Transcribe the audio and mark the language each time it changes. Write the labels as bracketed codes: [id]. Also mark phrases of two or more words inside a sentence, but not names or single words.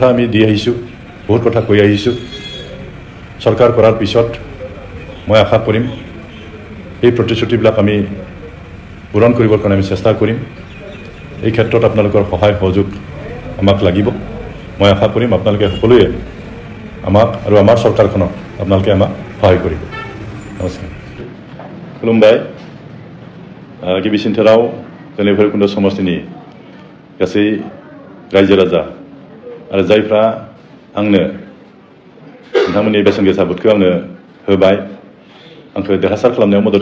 [as] আমি দি আহিছোঁ বহুত কথা কৈ আহিছোঁ চৰকাৰ কৰাৰ পিছত মই আশা কৰিম এই প্ৰতিশ্ৰুতিবিলাক আমি পূৰণ কৰিবৰ কাৰণে আমি চেষ্টা কৰিম এই ক্ষেত্ৰত আপোনালোকৰ সহায় সহযোগ আমাক লাগিব মই আশা কৰিম আপোনালোকে সকলোৱে আমাক আৰু আমাৰ চৰকাৰখনক আপোনালোকে আমাক সহায় কৰিব নমস্কাৰ [brx] खुलुमबाय गिबि सिन्थाराव जोंनि भैरबकुण्ड समष्टिनि गासै रायजो राजा आरो जायफ्रा आंनो नोंथांमोननि बेसेन गोसा भोटखौ आंनो होबाय आंखौ देरहासार खालामनायाव मदद